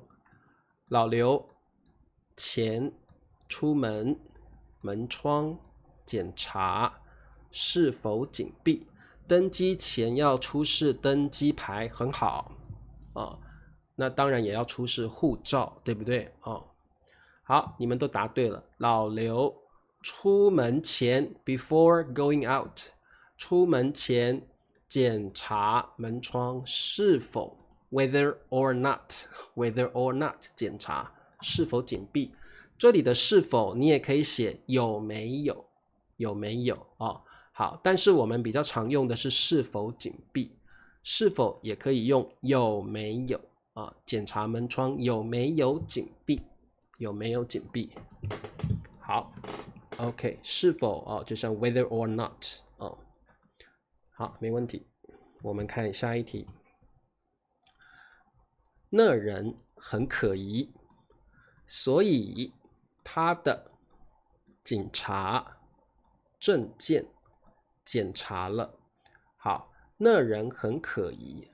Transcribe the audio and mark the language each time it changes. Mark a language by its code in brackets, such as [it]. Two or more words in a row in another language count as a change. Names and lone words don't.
[zh] 老劉前出門，門窗檢查是否緊閉，登機前要出示登機牌，很好那當然也要出示護照，對不對好，你們都答对了。老劉出門前 [en] before going out， [zh] 出門前檢查門窗是否 [en] whether or not [zh] 檢查是否緊閉。這裡的是否你也可以寫有沒有好，但是我們比較常用的是是否緊閉，是否也可以用有沒有檢查門窗有沒有緊閉，好 OK， 是否就像 [en] whether or not [zh] 好，沒問題。我們看下一題。那人很可疑，所以他的警察證件檢查了。好， 那人很可疑。